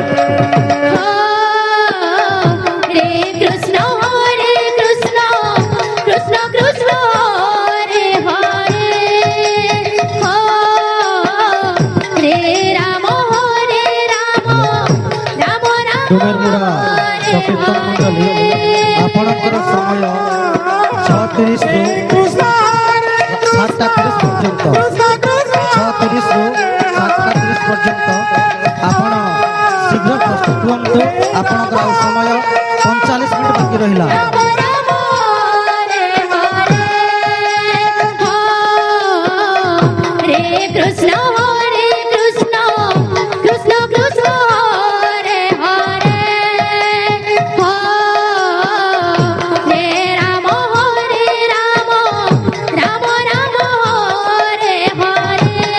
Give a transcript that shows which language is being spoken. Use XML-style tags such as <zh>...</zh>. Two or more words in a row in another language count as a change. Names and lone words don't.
<sa>হরে কৃষ্ণ কৃষ্ণ কৃষ্ণ হরে হরে হরে রাম রাম রাম</sa> <or>ডୁମେରମୁଡ଼ା ସଂକୀର୍ତ୍ତନ ମଣ୍ଡଳୀ ଆପଣଙ୍କର ସମୟ 6:30 ରୁ କୃଷ୍ଣ 7:30 ପର୍ଯ୍ୟନ୍ତ 6:30 ରୁ 7:30 ପର୍ଯ୍ୟନ୍ତ ଆପଣ ଶୀଘ୍ର ପ୍ରସ୍ତୁତ ହୁଅନ୍ତୁ। ଆପଣଙ୍କର ଆଉ ସମୟ 45 ମିନିଟ୍ ବାକି ରହିଲା।</or> <sa>কৃষ্ণ কৃষ্ণ কৃষ্ণ কৃষ্ণ হরে হরে হরে রাম রাম রাম হরে হরে</sa>